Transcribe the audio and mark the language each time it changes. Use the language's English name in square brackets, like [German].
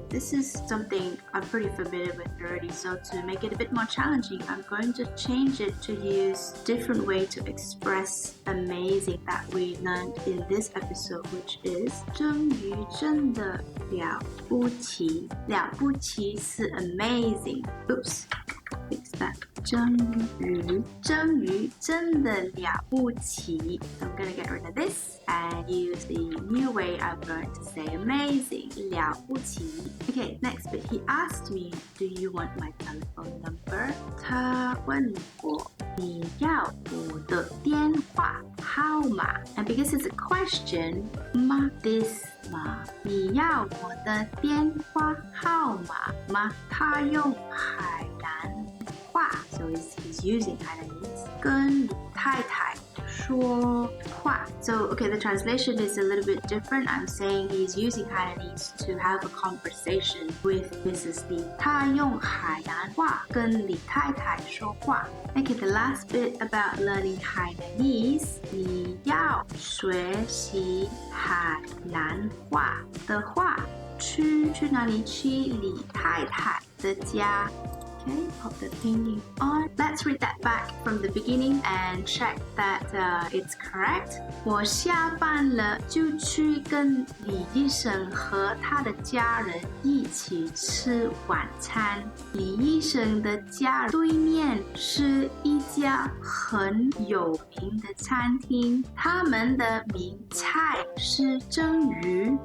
[English] This is something I'm pretty familiar with already. So to make it a bit more challenging, I'm going to change it to use different way to express amazing that we learned in this episode, which is [Chinese] 蒸鱼真的了不起。了不起是 amazing. [English] Oops, fix that. [Chinese] 蒸鱼真的了不起。 [English] So I'm gonna get rid of this and use the new way I'm going to say amazing. 了不起。Okay, next bit. He asked me, do you want my telephone number? [Chinese] 他问我你要我的电话号码 [English] And because it's a question, ma this ma [Chinese] 你要我的电话号码吗？他用海南话 [English] So he's using Hainanese [Chinese] 跟太太说话 [English] So okay, the translation is a little bit different. I'm saying he's using Hainanese to have a conversation with Mrs. [Chinese] Lee 他用海南话跟李太太说话 [English] Okay, the last bit about learning Hainanese [Chinese] 你要学习海南话的话去哪里？去李太太的家 [English] Okay, pop the painting on. Let's read that back from the beginning and check that it's correct. [Chinese] 我下班了就去跟李医生和他的家人一起吃晚餐。李医生的家对面是一家很有名的餐厅，他们的名菜是蒸鱼。